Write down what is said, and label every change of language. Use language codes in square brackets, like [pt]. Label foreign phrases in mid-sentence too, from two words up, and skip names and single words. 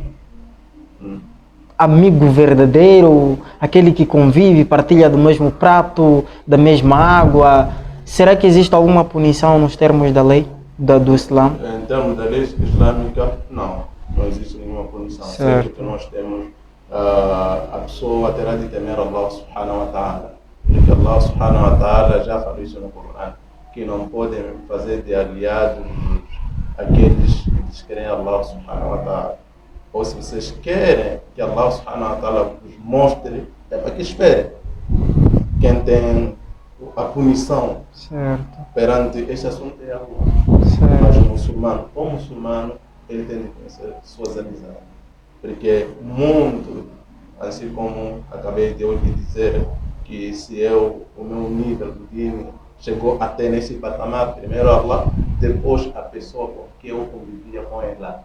[pt] Amigo verdadeiro, aquele que convive, partilha do mesmo prato, da mesma água. Será que existe alguma punição nos termos da lei do Islã? Em termos da lei islâmica, não existe nenhuma punição. Sempre que nós temos, a pessoa terá de temer [ar] الله سبحانه وتعالى. [pt] Porque [ar] الله سبحانه وتعالى [pt] já falou isso no Corão, que não podem fazer de aliados aqueles que descreem [ar] الله سبحانه وتعالى. [pt] Ou se vocês querem que [ar] الله سبحانه وتعالى [pt] vos mostre, é para que esperem. Quem tem a punição perante este assunto é Allah. Mas o muçulmano, ele tem de conhecer suas amizades. Porque o mundo, assim como acabei de lhe dizer, que se o meu nível do dini chegou até nesse patamar, primeiro Allah, depois a pessoa com que eu convivia com ela.